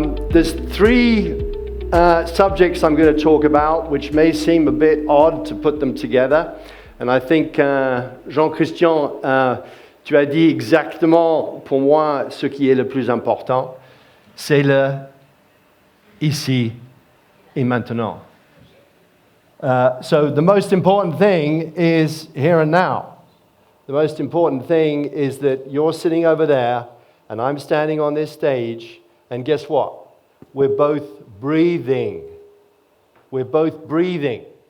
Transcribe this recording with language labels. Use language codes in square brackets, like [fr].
[en] There's three subjects I'm going to talk about, which may seem a bit odd to put them together. [fr] And I think, Jean-Christian, tu as dit exactement, pour moi, ce qui est le plus important, c'est le ici et maintenant. [en] So the most important thing is here and now. The most important thing is that you're sitting over there and I'm standing on this stage, and guess what? We're both breathing. We're both breathing.